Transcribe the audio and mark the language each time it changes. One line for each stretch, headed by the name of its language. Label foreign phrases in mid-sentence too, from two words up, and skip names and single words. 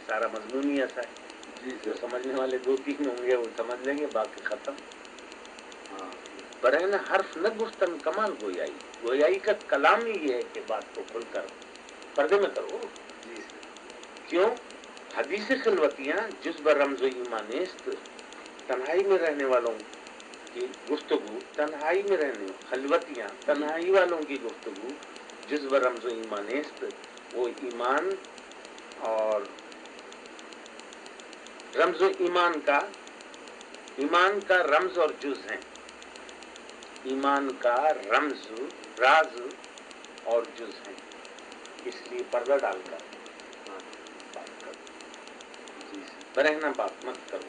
Urdu: سارا مضمون ہی ایسا ہے. جو سمجھنے والے 2-3 ہوں گے وہ سمجھ لیں گے, باقی ختم.
Persian: برہنہ حرف نہ گفتن کمال گویائی.
Urdu: گویائی کا کلام ہی یہ ہے کہ بات کو کھل کر پردے میں کرو.
Persian: کیوں؟ حدیث خلوتیاں جز بر رمز و ایمانیست,
Urdu: تنہائی میں رہنے والوں کی گفتگو, تنہائی میں رہنے, خلوتیاں تنہائی والوں کی گفتگو
Persian: جز بر رمز و ایمانیست,
Urdu: وہ ایمان اور رمز و ایمان کا رمز اور جز ہیں. ایمان کا رمز, راز اور جز ہیں. اس لیے پردہ ڈال کر بات کرو, برہنہ بات مت کرو.